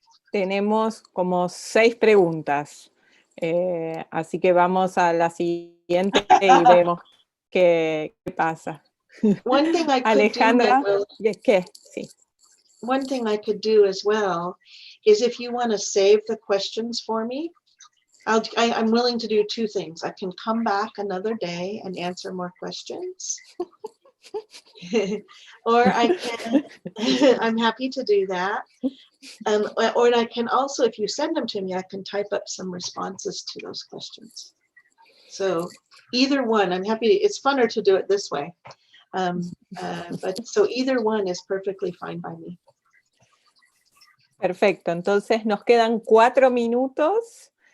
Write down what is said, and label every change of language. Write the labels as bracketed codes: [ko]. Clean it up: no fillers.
[es] Tenemos como 6 preguntas, así que vamos a la siguiente y vemos qué pasa. [en] One thing I could [es] Alejandra, ¿qué? Sí. [en] One thing I could do as well is if you want to save the questions for me, I'm willing to do 2 things. I can come back another day and answer more questions. Or I can, I'm happy to do that. Or I can also, if you send them to me, I can type up some responses to those questions. So either one, I'm happy. It's funner to do it this way. But so either one is perfectly fine by me. [es] Perfecto, entonces nos quedan 4 minutos.